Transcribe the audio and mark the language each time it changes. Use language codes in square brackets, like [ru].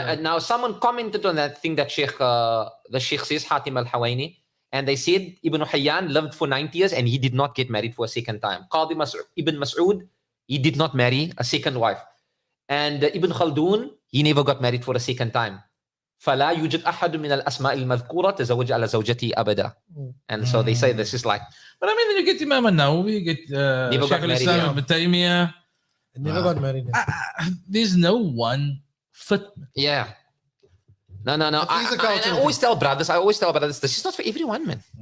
[en] Now, someone commented on that thing that the Sheikh says, Hatim Al-Hawaini, and they said Ibn Hayyan lived for 90 years and he did not get married for a second time. Qadi Ibn Mas'ud, he did not marry a second wife. And Ibn Khaldun, he never got married for a second time. [ar] فلا يوجد أحد من الأسماء المذكورة تزوج على زوجته أبدا. [en] And so they say this is like. But I mean, then you get Imam An-Nawawi, you get Shaykh al-Islam Ibn Taymiyyah. Never got married. There's no one fit. Yeah. No. I always tell brothers, this is not for everyone, man.